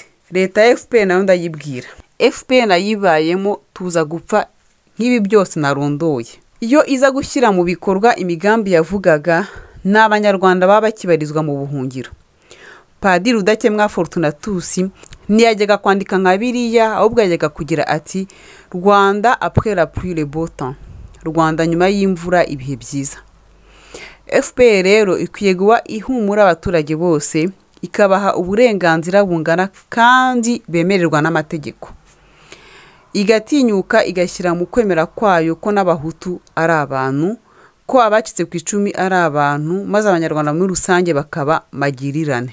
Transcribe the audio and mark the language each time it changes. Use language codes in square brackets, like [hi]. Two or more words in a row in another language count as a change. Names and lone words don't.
[rw] Leta ya FPR nayo ndayibwira FPR nayibayemo tuza gupfa nk'ibi byose narondoye. Iyo iza gushyira mu bikorwa imigambi yavugaga n'abanyarwanda baba kibarizwa mu buhungiro. Padiri Rudakemwa Fortunatus ntiyajyaga kwandika nka biriya ahubwo yajyaga kugira ati Rwanda [fr] après la pluie le beau temps. [rw] Rwanda nyuma y'imvura ibihe byiza. FPR rero ikwiye guha ihumura abaturage bose ikabaha uburenganzira bungana kandi bemererwa n'amategeko. Igatinyuka igashyira mu kwemera kwayo ko n'abahutu ari abantu, ko abacitse ku icumi ari abantu maze abanyarwanda muri rusange bakaba magirirane.